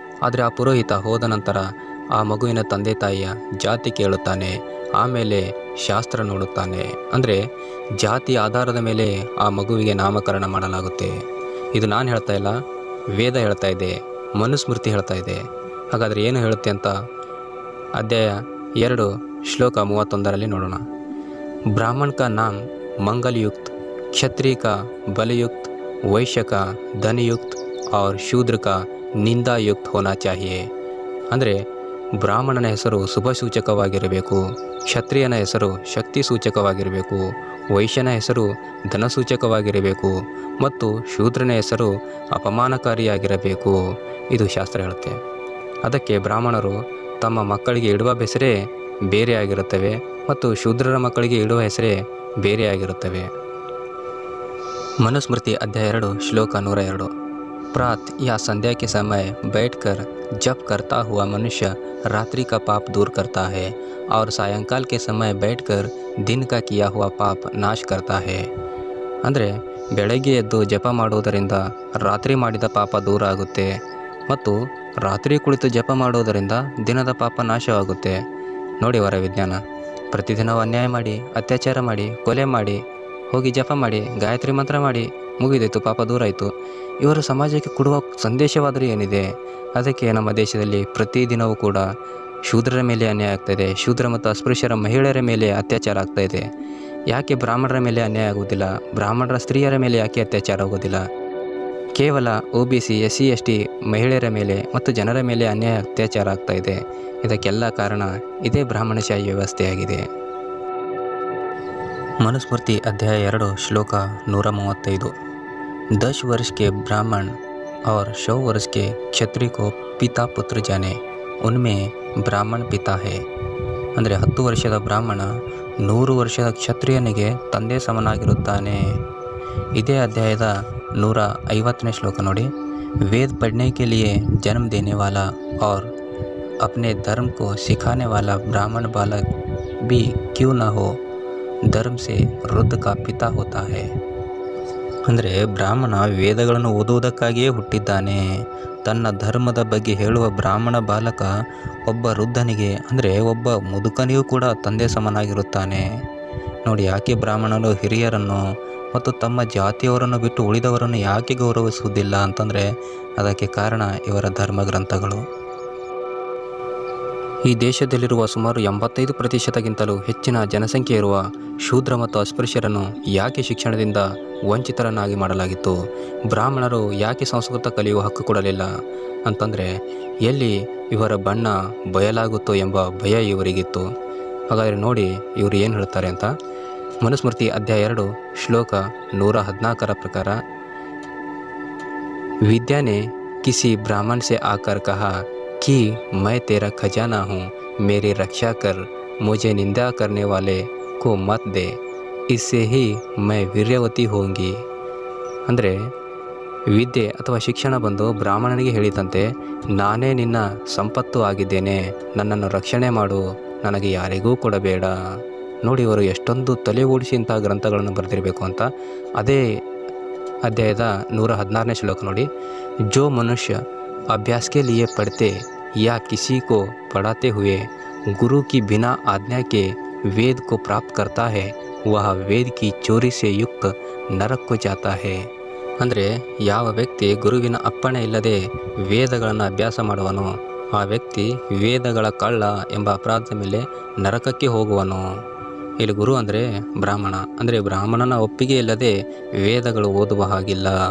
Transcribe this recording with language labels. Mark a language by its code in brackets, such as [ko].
[kn] ಆದರೆ ಆ ಪುರೋಹಿತ ಹೋದ ನಂತರ ಆ ಮಗುವಿನ ತಂದೆ ತಾಯಿಯ ಜಾತಿ ಕೇಳುತ್ತಾನೆ, ಆಮೇಲೆ ಶಾಸ್ತ್ರ ನೋಡುತ್ತಾನೆ. ಅಂದರೆ ಜಾತಿ ಆಧಾರದ ಮೇಲೆ ಆ ಮಗುವಿಗೆ ನಾಮಕರಣ ಮಾಡಲಾಗುತ್ತೆ. ಇದು ನಾನು ಹೇಳ್ತಾ ಇಲ್ಲ, ವೇದ ಹೇಳ್ತಾ ಇದೆ, ಮನುಸ್ಮೃತಿ ಹೇಳ್ತಾ ಇದೆ. ಹಾಗಾದರೆ ಏನು ಹೇಳುತ್ತೆ ಅಂತ ಅಧ್ಯಾಯ 2 ಶ್ಲೋಕ 31ರಲ್ಲಿ ನೋಡೋಣ. [hi] ब्राह्मण का नाम मंगलयुक्त, क्षत्रिय का बलयुक्त, वैश्य का धनयुक्त और शूद्र का निंदायुक्त होना चाहिए. [kn] ಅಂದರೆ ಬ್ರಾಹ್ಮಣನ ಹೆಸರು ಶುಭ ಸೂಚಕವಾಗಿರಬೇಕು, ಕ್ಷತ್ರಿಯನ ಹೆಸರು ಶಕ್ತಿ ಸೂಚಕವಾಗಿರಬೇಕು, ವೈಶ್ಯನ ಹೆಸರು ಧನ ಸೂಚಕವಾಗಿರಬೇಕು ಮತ್ತು ಶೂದ್ರನ ಹೆಸರು ಅಪಮಾನಕಾರಿಯಾಗಿರಬೇಕು. ಇದು ಶಾಸ್ತ್ರ ಹೇಳುತ್ತೆ. ಅದಕ್ಕೆ ಬ್ರಾಹ್ಮಣರು ತಮ್ಮ ಮಕ್ಕಳಿಗೆ ಇಡುವ ಹೆಸರೇ ಬೇರೆ ಆಗಿರುತ್ತವೆ ಮತ್ತು ಶೂದ್ರರ ಮಕ್ಕಳಿಗೆ ಇಡುವ ಹೆಸರೇ ಬೇರೆ ಆಗಿರುತ್ತವೆ. [hi] मनुस्मृति अध्याय 2 श्लोक 102. प्रात या संध्या के समय बैठकर जप करता हुआ मनुष्य रात्रि का पाप दूर करता है और सायंकाल के समय बैठकर दिन का किया हुआ पाप नाश करता है. [kn] ಅಂದರೆ ಬೆಳಗ್ಗೆ ಎದ್ದು ಜಪ ಮಾಡುವುದರಿಂದ ರಾತ್ರಿ ಮಾಡಿದ ಪಾಪ ದೂರ ಆಗುತ್ತೆ ಮತ್ತು ರಾತ್ರಿ ಕುಳಿತು ಜಪ ಮಾಡುವುದರಿಂದ ದಿನದ ಪಾಪ ನಾಶವಾಗುತ್ತೆ. ನೋಡಿ ವರ ವಿಜ್ಞಾನ. ಪ್ರತಿದಿನವೂ ಅನ್ಯಾಯ ಮಾಡಿ, ಅತ್ಯಾಚಾರ ಮಾಡಿ, ಕೊಲೆ ಮಾಡಿ, ಹೋಗಿ ಜಪ ಮಾಡಿ, ಗಾಯತ್ರಿ ಮಂತ್ರ ಮಾಡಿ, ಮುಗಿದಾಯಿತು, ಪಾಪ ದೂರ ಆಯಿತು. ಇವರು ಸಮಾಜಕ್ಕೆ ಕೊಡುವ ಸಂದೇಶವಾದರೂ ಏನಿದೆ? ಅದಕ್ಕೆ ನಮ್ಮ ದೇಶದಲ್ಲಿ ಪ್ರತಿದಿನವೂ ಕೂಡ ಶೂದ್ರರ ಮೇಲೆ ಅನ್ಯಾಯ ಆಗ್ತಾಯಿದೆ, ಶೂದ್ರ ಮತ್ತು ಅಸ್ಪೃಶ್ಯರ ಮಹಿಳೆಯರ ಮೇಲೆ ಅತ್ಯಾಚಾರ ಆಗ್ತಾಯಿದೆ. ಯಾಕೆ ಬ್ರಾಹ್ಮಣರ ಮೇಲೆ ಅನ್ಯಾಯ ಆಗುವುದಿಲ್ಲ? ಬ್ರಾಹ್ಮಣರ ಸ್ತ್ರೀಯರ ಮೇಲೆ ಯಾಕೆ ಅತ್ಯಾಚಾರ ಆಗೋದಿಲ್ಲ? ಕೇವಲ OBC, SC/ST ಮಹಿಳೆಯರ ಮೇಲೆ ಮತ್ತು ಜನರ ಮೇಲೆ ಅನ್ಯಾಯ ಅತ್ಯಾಚಾರ ಆಗ್ತಾಯಿದೆ. ಇದಕ್ಕೆಲ್ಲ ಕಾರಣ ಇದೇ ಬ್ರಾಹ್ಮಣಶಾಹಿ ವ್ಯವಸ್ಥೆಯಾಗಿದೆ. [hi] मनुस्मृति अध्याय 2 श्लोक 135. 10 वर्ष के ब्राह्मण और 100 वर्ष के क्षत्रिय को पिता पुत्र जाने, उनमें ब्राह्मण पिता है. [kn] ಅಂದರೆ 10 ವರ್ಷದ ಬ್ರಾಹ್ಮಣ 100 ವರ್ಷದ ಕ್ಷತ್ರಿಯನಿಗೆ ತಂದೆ ಸಮನಾಗಿರುತ್ತಾನೆ. ಇದೇ ಅಧ್ಯಾಯದ 150ನೇ ಶ್ಲೋಕ ನೋಡಿ. [hi] वेद पढ़ने के लिए जन्म देने वाला और अपने धर्म को सिखाने वाला ब्राह्मण बालक भी क्यों न हो, ಧರ್ಮ ಸೇ ವೃದ್ಧ ಕಾ ಪಿತಾ ಹೋತಾ ಹೈ. [kn] ಅಂದರೆ ಬ್ರಾಹ್ಮಣ ವೇದಗಳನ್ನು ಓದುವುದಕ್ಕಾಗಿಯೇ ಹುಟ್ಟಿದ್ದಾನೆ. ತನ್ನ ಧರ್ಮದ ಬಗ್ಗೆ ಹೇಳುವ ಬ್ರಾಹ್ಮಣ ಬಾಲಕ ಒಬ್ಬ ವೃದ್ಧನಿಗೆ ಅಂದರೆ ಒಬ್ಬ ಮುದುಕನಿಗೂ ಕೂಡ ತಂದೆ ಸಮನಾಗಿರುತ್ತಾನೆ. ನೋಡಿ, ಯಾಕೆ ಬ್ರಾಹ್ಮಣರು ಹಿರಿಯರನ್ನು ಮತ್ತು ತಮ್ಮ ಜಾತಿಯವರನ್ನು ಬಿಟ್ಟು ಉಳಿದವರನ್ನು ಯಾಕೆ ಗೌರವಿಸುವುದಿಲ್ಲ ಅಂತಂದರೆ ಅದಕ್ಕೆ ಕಾರಣ ಇವರ ಧರ್ಮ ಗ್ರಂಥಗಳು. ಈ ದೇಶದಲ್ಲಿರುವ ಸುಮಾರು 85%ಗಿಂತಲೂ ಹೆಚ್ಚಿನ ಜನಸಂಖ್ಯೆ ಇರುವ ಶೂದ್ರ ಮತ್ತು ಅಸ್ಪೃಶ್ಯರನ್ನು ಯಾಕೆ ಶಿಕ್ಷಣದಿಂದ ವಂಚಿತರನ್ನಾಗಿ ಮಾಡಲಾಗಿತ್ತು? ಬ್ರಾಹ್ಮಣರು ಯಾಕೆ ಸಂಸ್ಕೃತ ಕಲಿಯುವ ಹಕ್ಕು ಕೊಡಲಿಲ್ಲ ಅಂತಂದರೆ ಎಲ್ಲಿ ಇವರ ಬಣ್ಣ ಬಯಲಾಗುತ್ತೋ ಎಂಬ ಭಯ ಇವರಿಗಿತ್ತು. ಹಾಗಾದರೆ ನೋಡಿ ಇವರು ಏನು ಹೇಳ್ತಾರೆ ಅಂತ. ಮನುಸ್ಮೃತಿ ಅಧ್ಯಾಯ 2 ಶ್ಲೋಕ 114ರ ಪ್ರಕಾರ, [hi] विद्या ने किसी ब्राह्मण से आकर कहा कि मैं तेरा खजाना हूँ, मेरी रक्षा कर, मुझे निंदा करने वाले को मत दे. इससे ही मैं वीರ್ಯವತಿ ಹೋಂಗಿ. [kn] ಅಂದರೆ ವಿದ್ಯೆ ಅಥವಾ ಶಿಕ್ಷಣ ಬಂದು ಬ್ರಾಹ್ಮಣನಿಗೆ ಹೇಳಿದಂತೆ, ನಾನೇ ನಿನ್ನ ಸಂಪತ್ತು ಆಗಿದ್ದೇನೆ, ನನ್ನನ್ನು ರಕ್ಷಣೆ ಮಾಡು, ನನಗೆ ಯಾರಿಗೂ ಕೊಡಬೇಡ. ನೋಡಿ ಇವರು ಎಷ್ಟೊಂದು ತಲೆ ಓಡಿಸಿ ಇಂಥ ಗ್ರಂಥಗಳನ್ನು ಬರೆದಿರಬೇಕು ಅಂತ. ಅದೇ ಅಧ್ಯಾಯದ 116ನೇ ಶ್ಲೋಕ ನೋಡಿ. [hi] ಜೋ ಮನುಷ್ಯ ಅಭ್ಯಾಸ ಕೆ ಲಿಯೆ ಪढ़ते या किसी को पढ़ाते हुए गुरु की बिना आज्ञा के वेद को प्राप्त करता है वह वेद की चोरी से युक्त नरक को जाता है. [kn] ಅಂದರೆ ಯಾವ ವ್ಯಕ್ತಿ ಗುರುವಿನ ಅಪ್ಪಣೆ ಇಲ್ಲದೆ ವೇದಗಳನ್ನು ಅಭ್ಯಾಸ ಮಾಡುವನೋ ಆ ವ್ಯಕ್ತಿ ವೇದಗಳ ಕಳ್ಳ ಎಂಬ ಅಪರಾಧದ ಮೇಲೆ ನರಕಕ್ಕೆ ಹೋಗುವನು. ಇಲ್ಲಿ ಗುರು ಅಂದರೆ ಬ್ರಾಹ್ಮಣ, ಅಂದರೆ ಬ್ರಾಹ್ಮಣನ ಒಪ್ಪಿಗೆ ಇಲ್ಲದೆ ವೇದಗಳು ಓದುವ ಹಾಗಿಲ್ಲ.